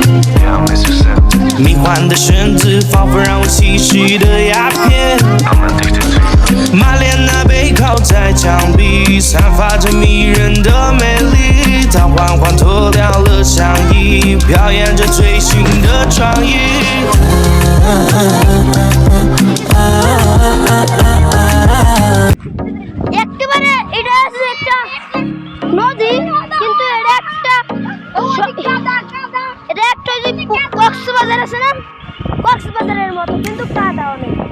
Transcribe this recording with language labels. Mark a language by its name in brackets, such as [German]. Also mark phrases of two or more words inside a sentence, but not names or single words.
[Chinese] 迷幻的身子，仿佛让我吸食的鸦片。马莲娜背靠在墙壁，散发着迷人的美丽。她缓缓脱掉了上衣，表演着最新的创意。 [Bangla] একেবারে এটা আছে একটা নদী, কিন্তু এটা একটা যে কক্সবাজার আছে না, কক্সবাজারের মতো, কিন্তু কাদা অনেক।